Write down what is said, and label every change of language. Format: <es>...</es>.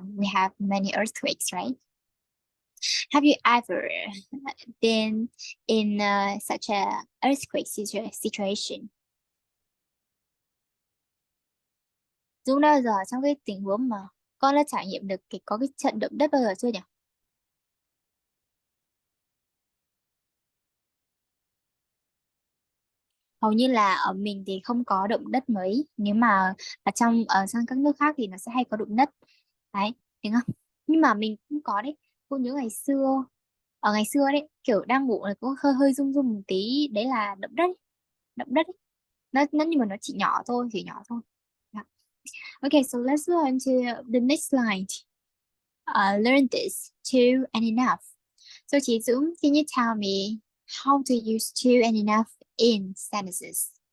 <en>We have many earthquakes, right? Have you ever been in such a earthquake situation?</en> <vi>Dũng đã giờ trong cái tình huống mà con đã trải nghiệm được có cái trận động đất bao giờ chưa nhỉ? Hầu như là ở mình thì không có động đất mấy, nếu mà sang các nước khác thì nó sẽ hay có động đất. Đấy, đúng không? Nhưng mà mình cũng có đấy. Cô nhớ ngày xưa đấy, kiểu đang ngủ là có hơi hơi rung rung một tí, đấy là động đất ấy. Nó nhưng mà nó chỉ nhỏ thôi, Yeah.</vi> <en>Okay, so let's go on to the next slide. Learn this, two and enough. So chị Dũng, can you tell me how to use two and enough in sentences?</en>